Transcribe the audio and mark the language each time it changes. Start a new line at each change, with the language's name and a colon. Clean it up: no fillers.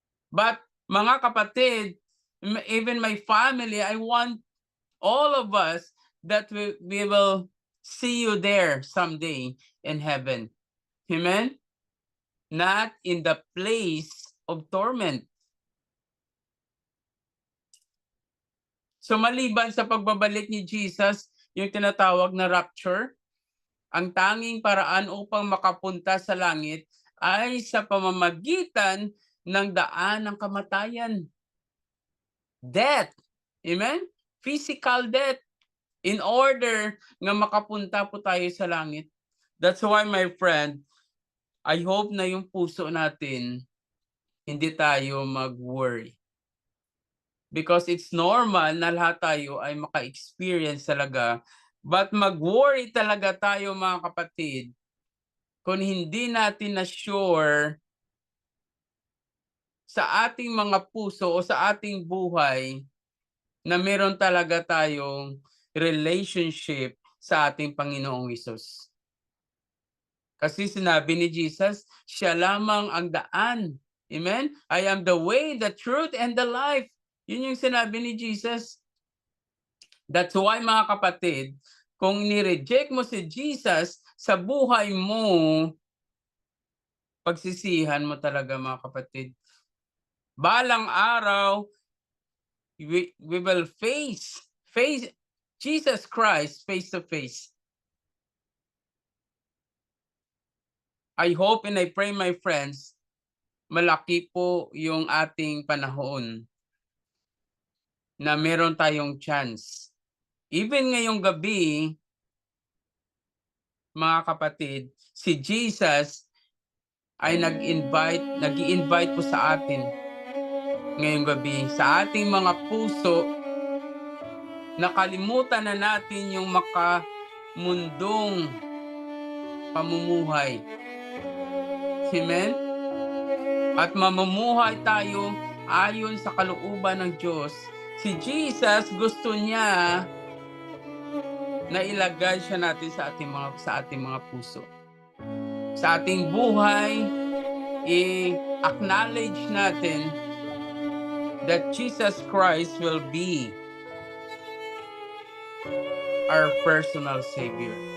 English: But
Filipino: mga kapatid,
English: even my family, I want all of us that we will see you there someday in heaven. Amen? Not in the place of torment.
Filipino: So maliban sa pagbabalik ni Jesus, yung tinatawag na rapture, ang tanging paraan upang makapunta sa langit ay sa pamamagitan ng daan ng kamatayan.
English: Death. Amen? Physical death. In order
Filipino: nga makapunta po tayo sa langit.
English: That's why, my friend, I hope
Filipino: na yung puso natin, hindi tayo mag-worry.
English: Because it's normal
Filipino: na lahat tayo ay maka-experience talaga. But mag-worry talaga tayo, mga kapatid, kung hindi natin na sure sa ating mga puso o sa ating buhay na meron talaga tayong relationship sa ating Panginoong Hesus. Kasi sinabi ni Jesus, siya lamang ang daan. Amen?
English: I am the way, the truth, and the life.
Filipino: Yun yung sinabi ni Jesus.
English: That's why,
Filipino: mga kapatid, kung ni-reject mo si Jesus sa buhay mo, pagsisihan mo talaga, mga kapatid. Balang araw,
English: we will face Jesus Christ face to face. I hope and I pray, my friends,
Filipino: malaki po yung ating panahon na meron tayong chance. Even ngayong gabi, mga kapatid, si Jesus ay nag-i-invite po sa atin ngayong gabi, sa ating mga puso, nakalimutan na natin yung makamundong pamumuhay. Amen? At mamumuhay tayo ayon sa kalooban ng Diyos. Si Jesus, gusto niya na ilagay siya natin sa ating mga puso. Sa ating buhay, i-acknowledge natin
English: that Jesus Christ will be our personal Savior.